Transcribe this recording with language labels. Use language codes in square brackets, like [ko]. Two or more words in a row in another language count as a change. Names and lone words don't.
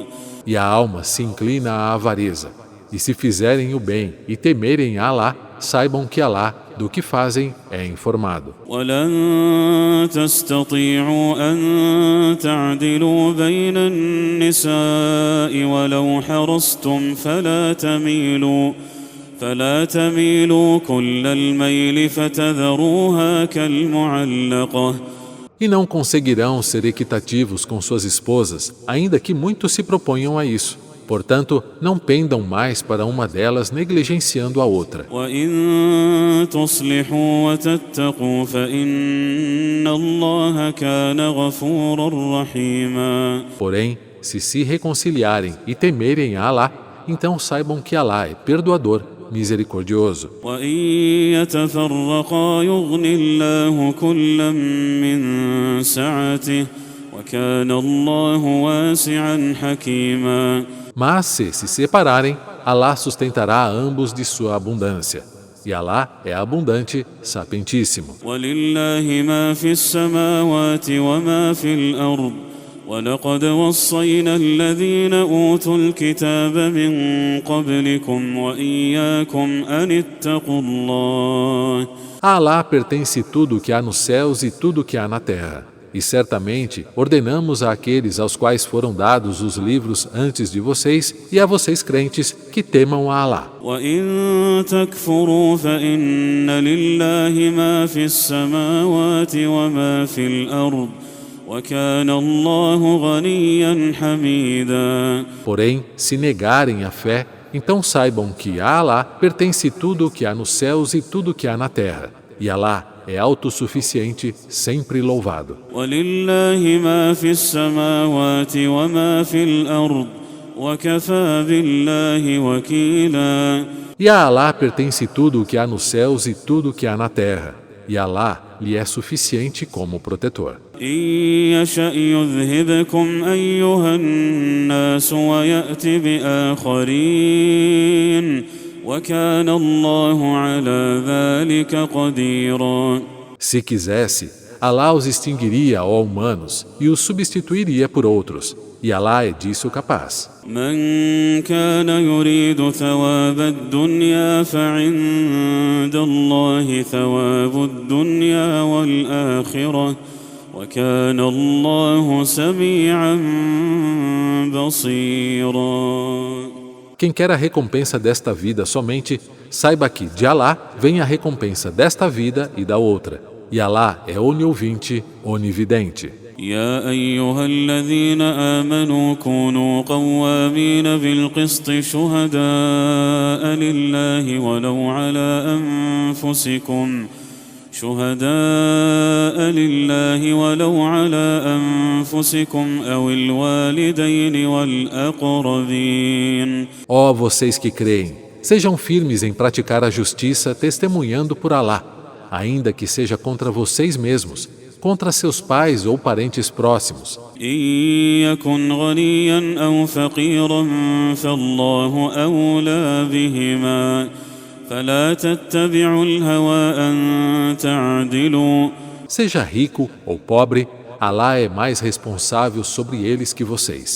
[pt] E a alma se inclina à avareza. E se fizerem o bem e temerem a Alá, saibam que Alá, do que fazem, é informado. [ar] ولن تستطيعوا أن تعدلوا بين النساء ولو حرصتم فلا تميلوا كل الميل فتذروها كالمعلقة. [pt] E não conseguirão ser equitativos com suas esposas, ainda que muitos se proponham a isso. Portanto, não pendam mais para uma delas negligenciando a outra. [ar] وإن تصلحوا وتتقوا فإن الله كان غفورا رحيما. [pt] Porém, se reconciliarem e temerem a Alá, então saibam que Alá é perdoador, misericordioso. [ar] وإن يتفرقا يغن الله كلا من سعته وكان الله واسعا حكيما. [pt] Mas se separarem, Alá sustentará a ambos de sua abundância. E Alá é abundante, sapientíssimo. [ar] ولله ما في السماوات وما في الأرض ولقد وصينا الذين أوتوا الكتاب من قبلكم وإياكم أن اتقوا الله. [pt] A Alá pertence tudo o que há nos céus e tudo o que há na terra. E certamente ordenamos àqueles aos quais foram dados os livros antes de vocês e a vocês crentes que temam a Alá. [ar] وإن تكفروا فإن لله ما في السماوات وما في الأرض وكان الله غنيا حميدا. [pt] Porém, se negarem a fé, então saibam que a Alá pertence tudo o que há nos céus e tudo o que há na terra. E Alá é autossuficiente, sempre louvado. [ar] ولله ما في السماوات وما في الأرض وكفى بالله وكيلا. [pt] E a Alá pertence tudo o que há nos céus e tudo o que há na terra. E Alá lhe é suficiente como protetor. [ar] إن يشأ يذهبكم أيها الناس ويأت بآخرين وكان الله على ذلك قديرا. [pt] Se quisesse, Alá os extinguiria, ó humanos, e os substituiria por outros. E Alá é disso capaz. [ar] من كان يريد ثواب الدنيا فعند الله ثواب الدنيا والآخرة وكان الله سميعا بصيرا. [pt] Quem quer a recompensa desta vida somente, saiba que de Alá vem a recompensa desta vida e da outra. E Alá é oniouvinte, onividente. [ar] يا أيها الذين آمنوا كونوا قوامين بالقسط شهداء لله ولو على أنفسكم أو الوالدين والأقربين. [pt] Ó vocês que creem, sejam firmes em praticar a justiça, testemunhando por Alá, ainda que seja contra vocês mesmos, contra seus pais ou parentes próximos. [ar] إن يكن غنيا أو فقيرا فالله أولى بهما فلا تتبعوا الهوى أن تعدلوا. [pt] Seja rico ou pobre, Alá é mais responsável sobre eles que vocês.